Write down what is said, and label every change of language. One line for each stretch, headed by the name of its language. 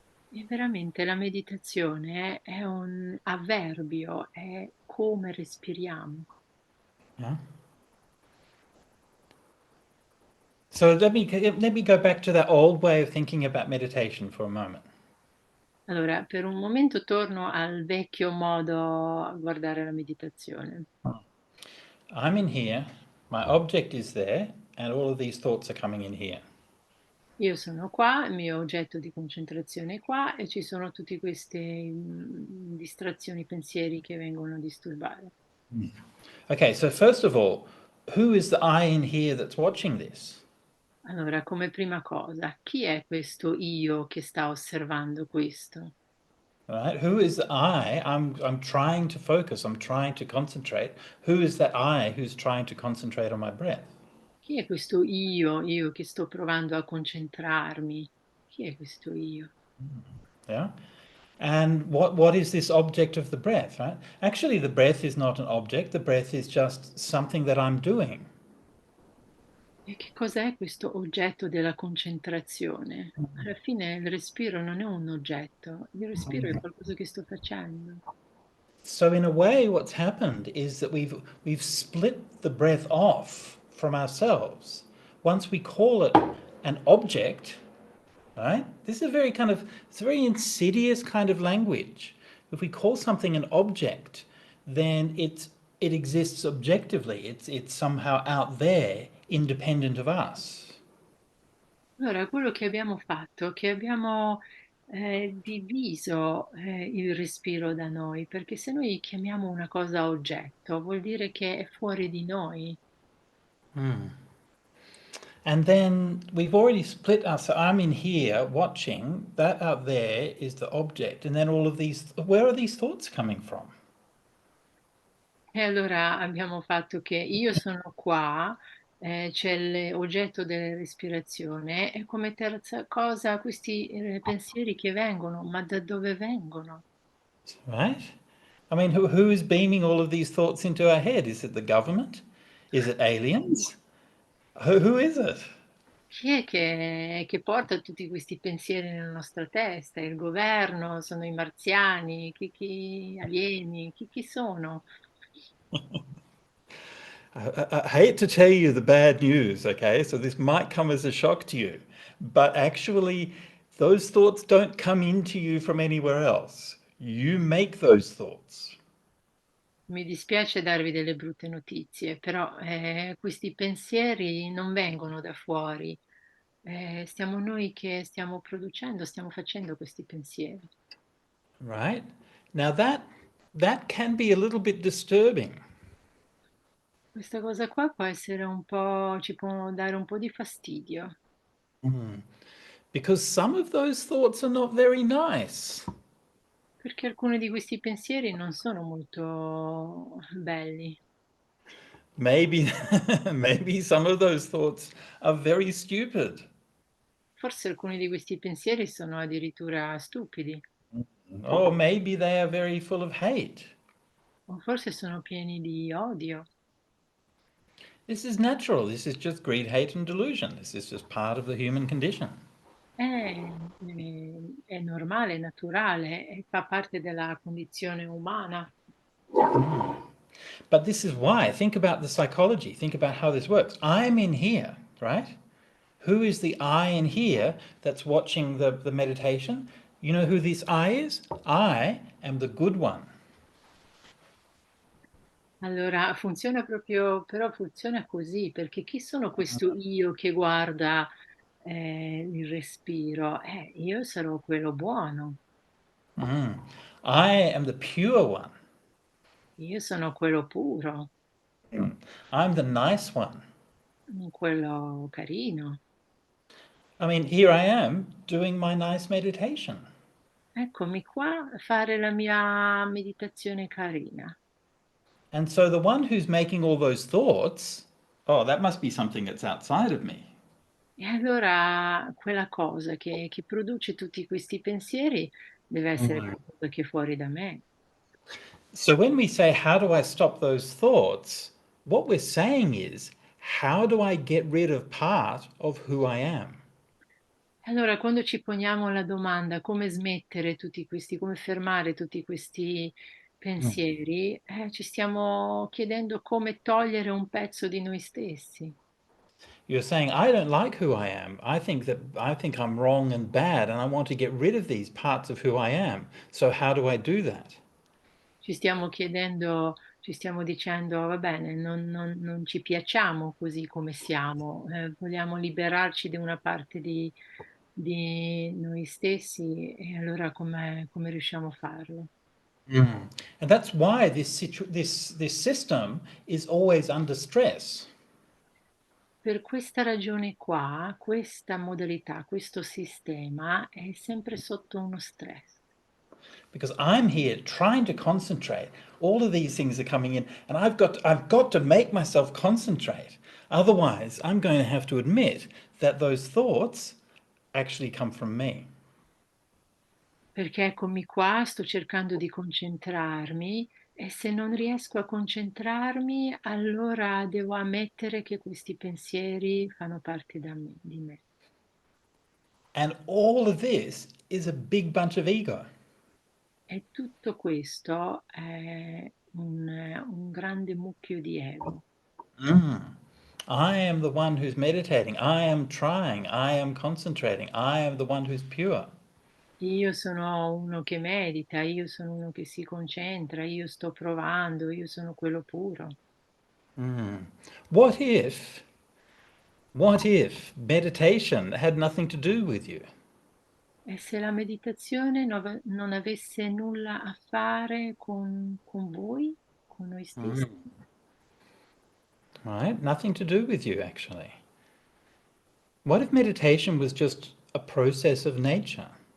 Italian: E veramente la meditazione è un avverbio, è come respiriamo.
English: Yeah? So let me go back to that old way of thinking about meditation for a moment.
Italian: Allora, per un momento torno al vecchio modo a guardare la meditazione.
English: I'm in here, my object is there, and all of these thoughts are coming in here.
Italian: Io sono qua, il mio oggetto di concentrazione è qua e ci sono tutte queste distrazioni, pensieri che vengono a disturbare.
English: Okay, so first of all, who is the I in here that's watching this?
Italian: Allora, come prima cosa, chi è questo io che sta osservando questo?
English: Right? Who is the I? I'm trying to focus, I'm trying to concentrate. Who is that I who's trying to concentrate on my breath?
Italian: Chi è questo io che sto provando a concentrarmi? Chi è questo io?
English: Yeah? And what is this object of the breath, right? Actually, the breath is not an object, the breath is just something that I'm doing.
Italian: E che cos'è questo oggetto della concentrazione? Alla fine il respiro non è un oggetto, il respiro è qualcosa che sto facendo.
English: So in a way, what's happened is that we've split the breath off from ourselves. Once we call it an object, right? This is a very it's a very insidious kind of language. If we call something an object, then it exists objectively. It's somehow out there, independent of us.
Italian: Allora, quello che abbiamo fatto è che abbiamo diviso il respiro da noi, perché se noi chiamiamo una cosa oggetto, vuol dire che è fuori di noi.
English: And then we've already split us. So I'm in here watching, that out there is the object. And then all of these, where are these thoughts coming from?
Italian: E allora abbiamo fatto che io sono qua, c'è l'oggetto della respirazione e come terza cosa questi pensieri che vengono, ma da dove vengono?
English: Right? I mean, who is beaming all of these thoughts into our head? Is it the government? Is it aliens? Who is it?
Italian: Chi è che porta tutti questi pensieri nella nostra testa? Il governo? Sono i marziani? Alieni? Chi sono?
English: I hate to tell you the bad news, okay? So this might come as a shock to you, but actually, those thoughts don't come into you from anywhere else. You make those thoughts.
Italian: Mi dispiace darvi delle brutte notizie, però questi pensieri non vengono da fuori. Siamo noi che stiamo producendo, stiamo facendo questi pensieri.
English: Right? Now that can be a little bit disturbing.
Italian: Questa cosa qua può essere un po', ci può dare un po' di fastidio,
English: Because some of those thoughts are not very nice.
Italian: perché alcuni di questi pensieri non sono molto belli.
English: Maybe maybe some of those thoughts are very stupid.
Italian: Forse alcuni di questi pensieri sono addirittura stupidi,
English: Or maybe they are very full of hate.
Italian: o forse sono pieni di odio.
English: This is natural. This is just greed, hate, and delusion. This is just part of the human condition.
Italian: È normale, è naturale, e fa parte della condizione umana.
English: But this is why, think about the psychology, think about how this works. I'm in here, right? Who is the I in here that's watching the meditation? You know who this I is? I am the good one.
Italian: Allora, funziona proprio, però funziona così, perché chi sono questo io che guarda il respiro? Io sarò quello buono,
English: I am the pure one.
Italian: io sono quello puro,
English: I'm the nice one.
Italian: quello carino.
English: I mean, here I am doing my nice meditation.
Italian: Eccomi qua a fare la mia meditazione carina.
English: And so the one who's making all those thoughts, oh, that must be something that's outside of me.
Italian: E allora quella cosa che produce tutti questi pensieri deve essere qualcosa che è fuori da me.
English: So when we say, how do I stop those thoughts? What we're saying is, how do I get rid of part of who I am?
Italian: Allora, quando ci poniamo la domanda come smettere tutti questi, come fermare tutti questi pensieri, ci stiamo chiedendo come togliere un pezzo di noi stessi.
English: You're saying, I don't like who I am. I think I'm wrong and bad, and I want to get rid of these parts of who I am. So how do I do that?
Italian: Ci stiamo chiedendo, ci stiamo dicendo, va bene, non ci piacciamo così come siamo, vogliamo liberarci di una parte di noi stessi e allora come riusciamo a farlo?
English: And that's why this system is always under stress.
Italian: Per questa ragione qua, questa modalità, questo sistema è sempre sotto uno stress.
English: Because I'm here trying to concentrate. All of these things are coming in, and I've got to make myself concentrate. Otherwise, I'm going to have to admit that those thoughts actually come from me.
Italian: Perché eccomi qua, sto cercando di concentrarmi e se non riesco a concentrarmi, allora devo ammettere che questi pensieri fanno parte di me.
English: And all of this is a big bunch of ego.
Italian: E tutto questo è un grande mucchio di ego.
English: I am the one who's meditating. I am trying. I am concentrating. I am the one who's pure.
Italian: Io sono uno che medita, io sono uno che si concentra, io sto provando, io sono quello puro.
English: What if, what if meditation had nothing to do with you?
Italian: E se la meditazione non avesse nulla a fare con voi, con noi stessi?
English: Right? Nothing to do with you, actually. What if meditation was just a process of nature?